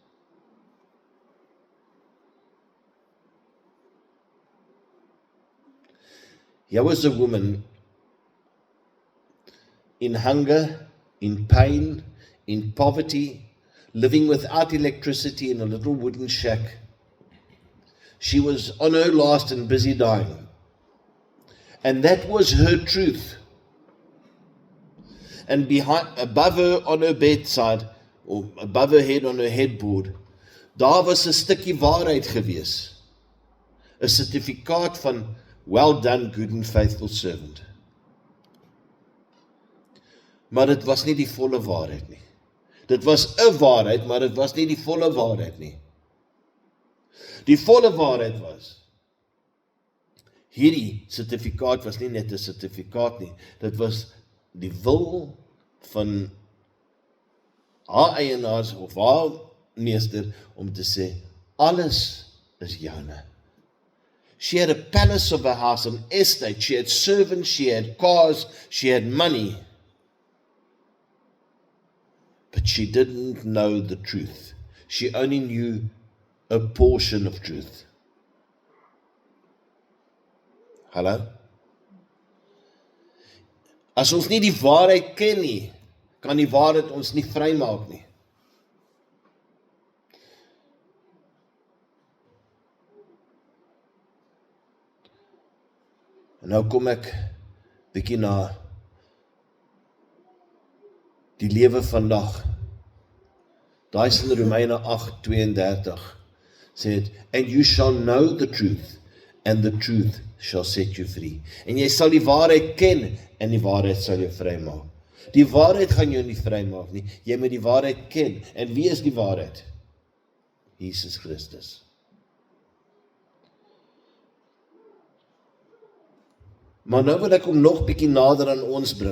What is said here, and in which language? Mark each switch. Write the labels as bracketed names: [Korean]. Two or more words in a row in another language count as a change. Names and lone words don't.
[English] Here was a woman in hunger, in pain, in poverty, living without electricity in a little wooden shack. She was on her last and busy dying. And that was her truth. And above her on her bedside, or above her head on her headboard, [Afrikaans] daar was 'n stukkie waarheid gewees. 'n Sertifikaat van [English] well done, good and faithful servant. [Afrikaans] Maar dit was nie die volle waarheid nie. Dit was 'n waarheid, maar dit was nie die volle waarheid nie. Die volle waarheid was, hierdie sertifikaat was nie net 'n sertifikaat nie, dit was die wil van haar eienaars of haar meester om te sê, alles is joune. [English] She had a palace of a house, an estate, she had servants, she had cars, she had money. But she didn't know the truth. She only knew a portion of truth. Hallo? [Afrikaans] As ons nie die waarheid ken nie, kan die waarheid ons nie vrymaak nie. En nou kom ek bietjie na die lewe vandag. Daai is in Romeine 8:32 sê dit, [English] and you shall know the truth, and the truth shall set you free. [Afrikaans] En jy sal die waarheid ken, en die waarheid sal jou vrymaak. Die waarheid gaan jou nie vrymaak nie, jy moet die waarheid ken. En wie is die waarheid? Jesus Christus. Maar nou wil ek hom nog bietjie nader aan ons bring.